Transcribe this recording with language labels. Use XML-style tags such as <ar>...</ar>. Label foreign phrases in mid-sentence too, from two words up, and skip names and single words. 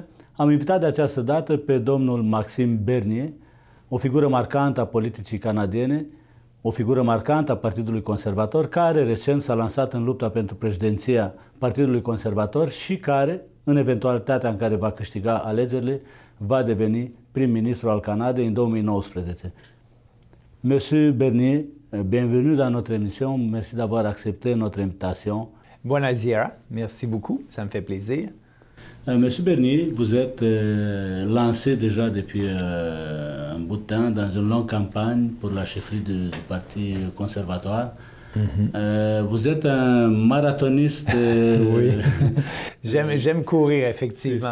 <ro>Am invitat de această dată pe domnul Maxime Bernier, o figură marcantă a politicii canadiene, o figură marcantă a Partidului Conservator, care recent s-a lansat în lupta pentru președinția Partidului Conservator și care, în eventualitatea în care va câștiga alegerile, va deveni prim-ministru al Canadei în 2019.</ro> <fr>Monsieur Bernier, bienvenue dans notre émission. Merci d'avoir accepté notre invitation.</fr> <ro>Bună ziua,</ro> <fr>merci beaucoup, ça me fait plaisir. Monsieur Bernier, vous êtes lancé déjà depuis un bout de temps dans une longue campagne pour la chefferie du Parti conservatoire. Vous êtes un marathoniste. Oui, j'aime courir, effectivement.</fr>